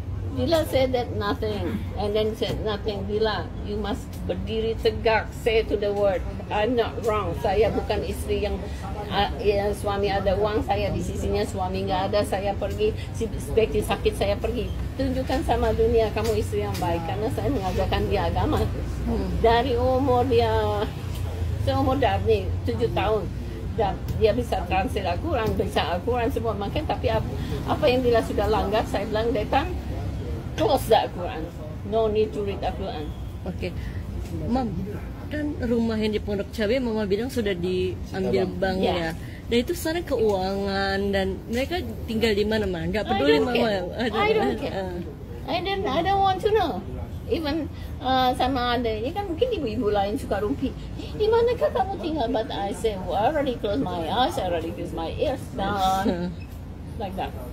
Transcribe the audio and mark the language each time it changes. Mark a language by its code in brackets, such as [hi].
[en] Dila said that nothing, and then said nothing. Dila, you must [id] berdiri tegak, [en] say to the word, I'm not wrong. [id] Saya bukan istri yang suami ada uang, saya di sisinya, suami nggak ada, saya pergi. Seperti sakit saya pergi. Tunjukkan sama dunia kamu istri yang baik, karena saya mengajarkan dia agama. Dari umur dia seumur Daphne 7 tahun. Dia bisa translate Al-Quran, bisa Al-Quran semua makan, tapi apa yang dia sudah langgar, saya bilang datang [en] close the Al-Quran, no need to read Al-Quran. [id] Oke, Mam, kan rumah yang di Pondok Cabe Mama bilang sudah diambil bank ya. Dan itu sekarang keuangan dan mereka tinggal di mana Mama? Nggak peduli Mama. [en] I don't care. I don't want to know. Even [id] sama adanya kan mungkin ibu-ibu lain suka rumpi. Di manakah kamu tinggal? [en] But I say, well, I already close my eyes, I already close my ears down, like that.